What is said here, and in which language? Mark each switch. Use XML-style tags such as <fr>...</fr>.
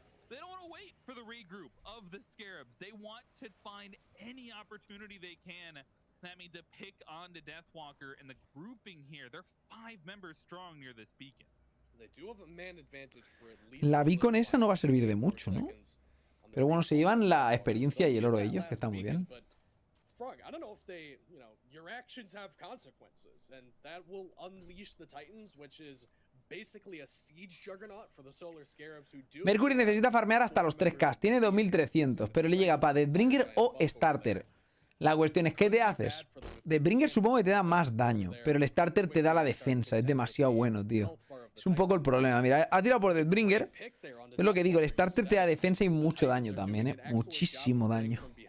<en>They don't want to wait for the regroup of the Scarabs. They want to find any opportunity they can. That means to pick on the Deathwalker, and the grouping here, they're 5 members strong near this beacon. They do have a man advantage for at least.</en> <es>La beacon esa no va a servir de mucho, ¿no? Pero bueno, se llevan la experiencia y el oro ellos, que está muy bien.</es> <en>Frog, I don't know if they, you know, your actions have consequences, and that will unleash the Titans, which is basically a siege juggernaut for the Solar Scarabs who do.</en> <es>Mercury necesita farmear hasta los 3k. Tiene 2300, pero le llega para Deathbringer o Starter. La cuestión es, ¿qué te haces? Deathbringer supongo que te da más daño, pero el Starter te da la defensa. Es demasiado bueno, tío. Es un poco el problema. Mira, ha tirado por Deathbringer. Es lo que digo, el Starter te da defensa y mucho daño también, ¿eh? Muchísimo daño.</es>